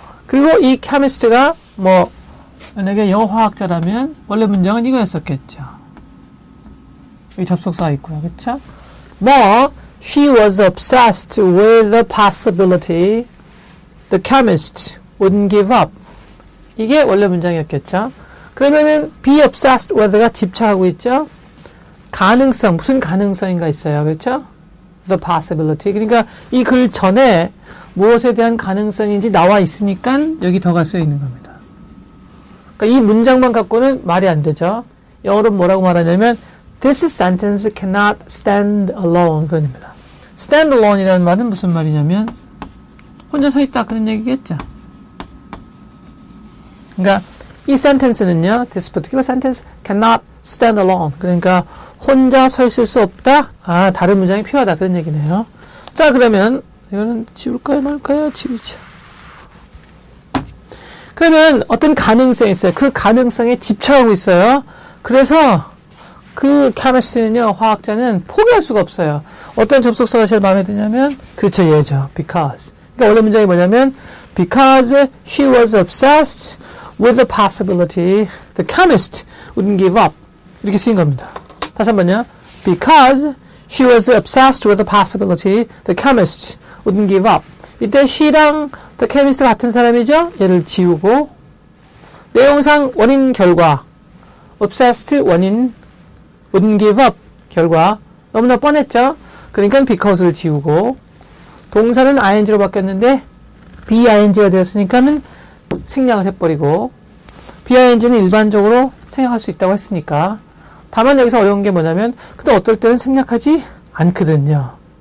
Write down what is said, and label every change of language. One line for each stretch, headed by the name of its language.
Korean: 그리고 이 chemist가 뭐 만약에 영어 화학자라면 원래 문장은 이거였었겠죠. 여기 접속사가 있고요. 그쵸? 뭐
English: she was obsessed with the possibility the chemist wouldn't give up.
Korean: 이게 원래 문장이었겠죠. 그러면은
English: be obsessed with
Korean: 가 집착하고 있죠. 가능성, 무슨 가능성인가 있어요. 그렇죠?
English: the possibility.
Korean: 그러니까 이 글 전에 무엇에 대한 가능성인지 나와 있으니까 여기 더가 쓰여 있는 겁니다. 그러니까 이 문장만 갖고는 말이 안 되죠. 영어로 뭐라고 말하냐면
English: this sentence cannot stand alone.
Korean: 그런 겁니다. stand alone이라는 말은 무슨 말이냐면 혼자 서 있다 그런 얘기겠죠. 그러니까 이 sentence는요,
English: this particular sentence cannot stand alone.
Korean: 그러니까 혼자 서 있을 수 없다. 다른 문장이 필요하다 그런 얘기네요. 자, 그러면 이거는 지울까요, 말까요? 지우죠. 그러면 어떤 가능성이 있어요. 그 가능성에 집착하고 있어요. 그래서 그 chemist는요, 화학자는 포기할 수가 없어요. 어떤 접속사가 제일 마음에 드냐면 그렇죠, 얘죠.
English: because.
Korean: 그러니까 원래 문장이 뭐냐면
English: because she was obsessed with the possibility the chemist wouldn't give up.
Korean: 이렇게 쓰인 겁니다. 다시 한번요.
English: Because she was obsessed with the possibility the chemist wouldn't give up.
Korean: 이때 she랑 the chemist 같은 사람이죠. 얘를 지우고 내용상 원인 결과 obsessed 원인
English: wouldn't give up
Korean: 결과 너무나 뻔했죠. 그러니까 because를 지우고 동사는 ing로 바뀌었는데 bing가 되었으니까는 생략을 해버리고 bing는 일반적으로 생략할 수 있다고 했으니까 다만 여기서 어려운 게 뭐냐면 근데 어떨 때는 생략하지 않거든요.